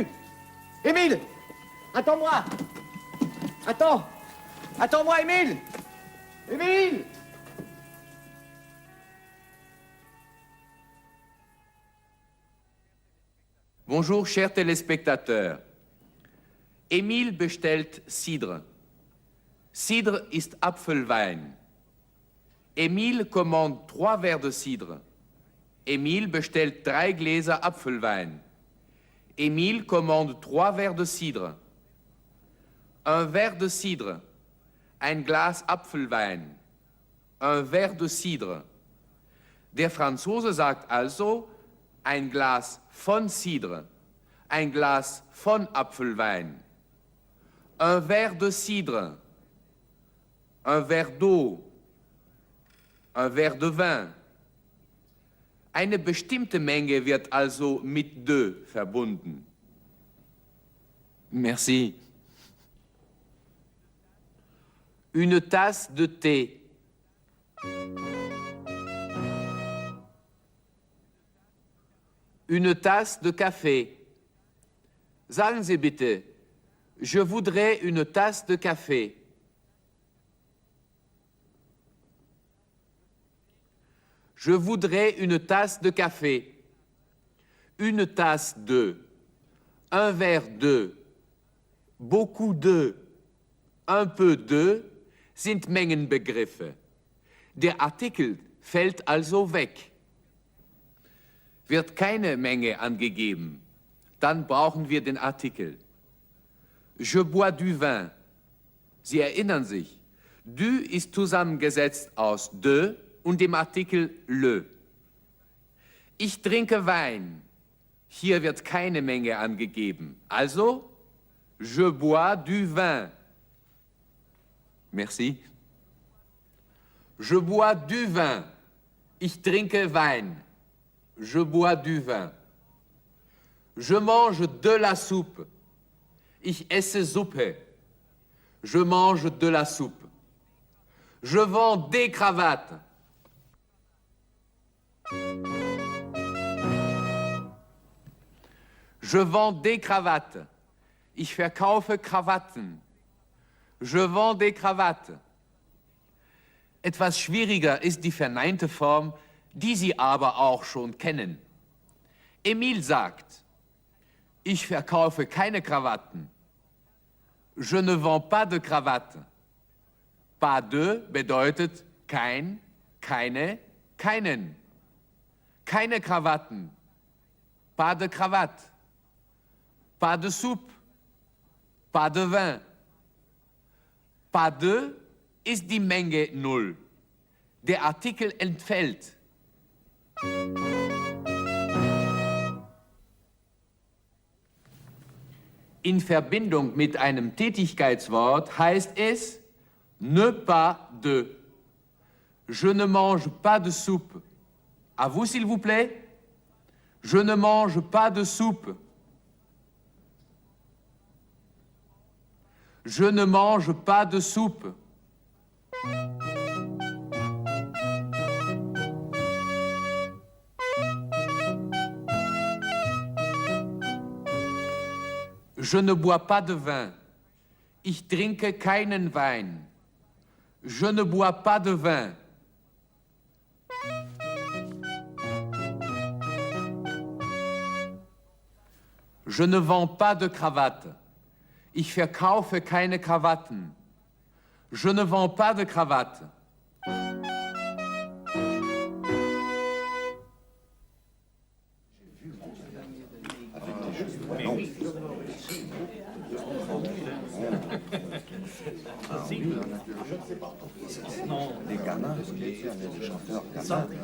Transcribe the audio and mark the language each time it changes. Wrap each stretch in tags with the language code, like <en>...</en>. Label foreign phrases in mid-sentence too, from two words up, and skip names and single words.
<fr>Émile, attends-moi. Attends-moi, Émile. Émile. Bonjour, chers téléspectateurs.</fr> <de>Emil bestellt Cidre. Cidre ist Apfelwein.</de> <fr>Emil commande 3 verres de cidre.</fr> <de>Emil bestellt 3 Gläser Apfelwein.</de> <fr>Emil commande 3 verres de cidre. Un verre de cidre.</fr> <de>Ein Glas Apfelwein.</de> <fr>Un verre de cidre.</fr> <de>Der Franzose sagt also ein Glas von Cidre, ein Glas von Apfelwein.</de> <fr>Un verre de cidre, un verre d'eau, un verre de vin.</fr> <de>Eine bestimmte Menge wird also mit de verbunden.</de> <fr>Merci. Une tasse de thé. Une tasse de café.</fr> <de>Sagen Sie bitte,</de> <fr>je voudrais une tasse de café. Je voudrais une tasse de café. Une tasse de. Un verre de. Beaucoup de. Un peu de</fr> <de>sind Mengenbegriffe. Der Artikel fällt also weg. Wird keine Menge angegeben, dann brauchen wir den Artikel.</de> <fr>Je bois du vin.</fr> <de>Sie erinnern sich, du ist zusammengesetzt aus de und dem Artikel le. Ich trinke Wein. Hier wird keine Menge angegeben. Also,</de> <fr>je bois du vin. Merci. Je bois du vin.</fr> <de>Ich trinke Wein.</de> <fr>Je bois du vin. Je mange de la soupe.</fr> <de>Ich esse Suppe.</de> <fr>Je mange de la soupe. Je vends des cravates. Je vends des cravates.</fr> <de>Ich verkaufe Krawatten.</de> <fr>Je vends des cravates.</fr> <de>Etwas schwieriger ist die verneinte Form, die Sie aber auch schon kennen. Emil sagt, ich verkaufe keine Krawatten.</de> <fr>Je ne vends pas de Krawatte. Pas de</fr> <de>bedeutet kein, keine, keinen. Keine Krawatten.</de> <fr>Pas de Krawatte. Pas de soupe. Pas de vin. Pas de</fr> <de>ist die Menge 0. Der Artikel entfällt. In Verbindung mit einem Tätigkeitswort heißt es</de> <fr>ne pas de. Je ne mange pas de soupe. À vous, s'il vous plaît. Je ne mange pas de soupe. Je ne mange pas de soupe. Je ne bois pas de vin.</fr> <de>Ich trinke keinen Wein.</de> <fr>Je ne bois pas de vin. Je ne vends pas de Krawatte.</fr> <de>Ich verkaufe keine Krawatten.</de> <fr>Je ne vends pas de Krawatte. Les gamins, les chanteurs gamins.</fr>